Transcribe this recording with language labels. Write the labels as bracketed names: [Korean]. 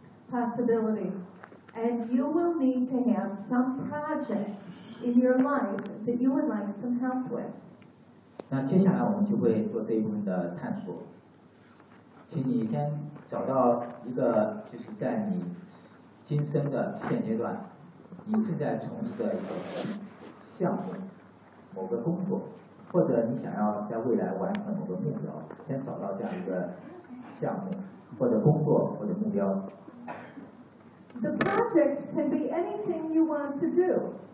[English] Possibility. And you will need to have some project in your life that you would like some help with. [Chinese] 那接下来我们就会做这一部分的探索。请你先找到一个就是在你今生的现阶段你正在从事的一个项目某个工作，或者你想要在未来完成某个目标，先找到这样一个项目或者工作或者目标。 [English] The project can be anything you want to do.